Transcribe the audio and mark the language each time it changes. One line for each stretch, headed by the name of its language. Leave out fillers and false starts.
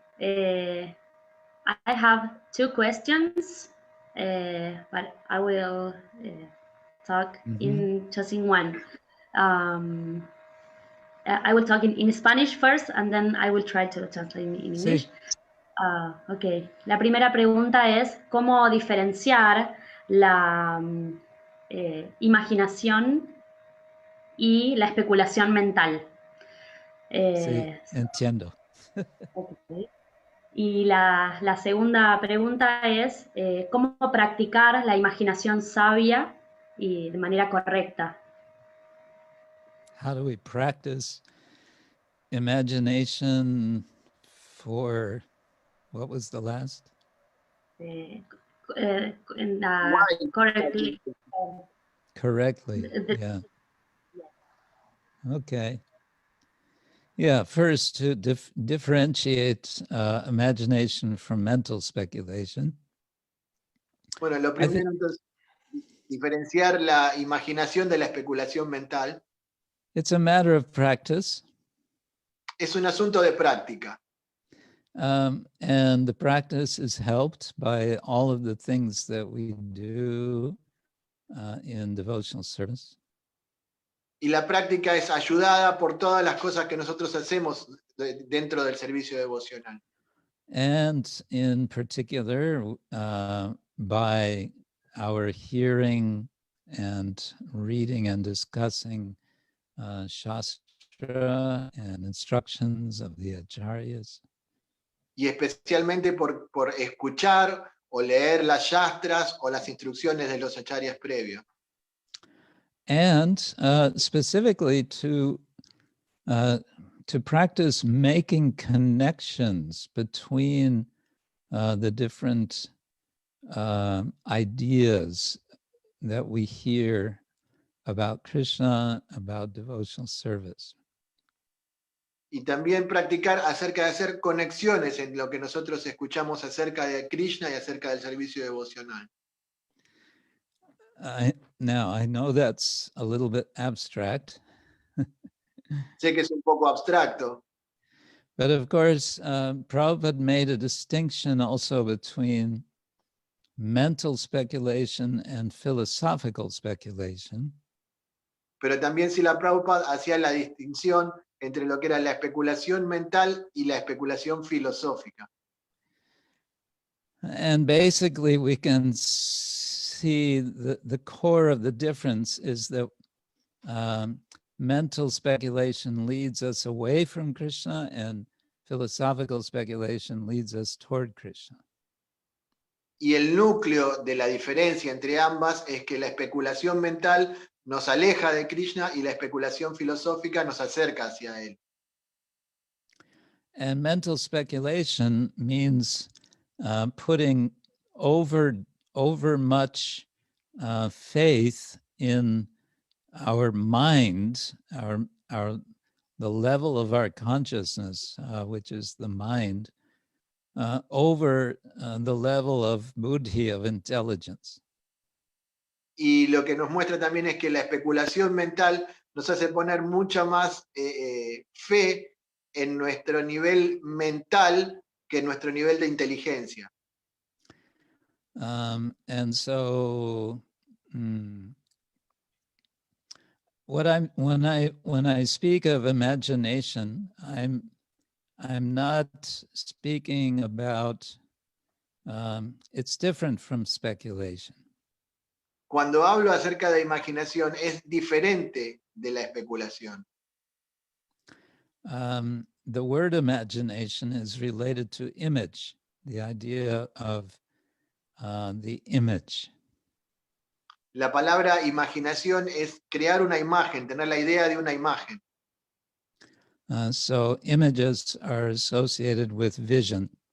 English: I have two questions, but I will talk in one. I will talk in Spanish first, and then I will try to translate in English.
Spanish: Sí.
English: Okay.
Spanish: La primera pregunta es cómo diferenciar la imaginación y la especulación mental. Sí, entiendo.
English: Okay.
Spanish: Y la segunda pregunta es cómo practicar la imaginación sabia y de manera correcta.
English: How do we practice imagination for, what was the last? Correctly. Correctly, yeah. Okay. Yeah, first to differentiate imagination from mental speculation.
Spanish: Bueno, lo primero entonces, diferenciar la imaginación de la especulación mental.
English: It's a matter of practice.
Spanish: Es un asunto de práctica.
English: And the practice is helped by all of the things that we do in devotional service.
Spanish: Y la práctica es ayudada por todas las cosas que nosotros hacemos dentro del servicio devocional.
English: And in particular, by our hearing and reading and discussing Shastra and instructions of the Acharyas.
Spanish: Y especialmente por escuchar o leer las Shastras o las instrucciones de los Acharyas previos.
English: And specifically to practice making connections between the different ideas that we hear about Krishna, about devotional service.
Spanish: Y también practicar acerca de hacer conexiones en lo que nosotros escuchamos acerca de Krishna y acerca del servicio devocional.
English: Now, I know that's a little bit abstract.
Spanish: Sé que es un poco abstracto,
English: But of course, Prabhupada made a distinction also between mental speculation and philosophical speculation.
Spanish: pero también Srila Prabhupada hacía la distinción entre lo que era la especulación mental y la especulación filosófica.
English: And basically, we can see the core of the difference is that mental speculation leads us away from Krishna, and philosophical speculation leads us toward Krishna.
Spanish: Y el núcleo de la diferencia entre ambas es que la especulación mental nos aleja de Krishna y la especulación filosófica nos acerca hacia él.
English: And mental speculation means putting over much faith in our mind, the level of our consciousness, which is the mind, over the level of buddhi, of intelligence.
Spanish: Y lo que nos muestra también es que la especulación mental nos hace poner mucha más fe en nuestro nivel mental que en nuestro nivel de inteligencia.
English: And so when I speak of imagination, I'm not speaking about it's different from speculation.
Spanish: Cuando hablo acerca de imaginación es diferente de la especulación.
English: The word imagination is related to image, the idea of the image.
Spanish: La palabra imaginación es crear una imagen, tener la idea de una imagen.
English: So images are associated with vision.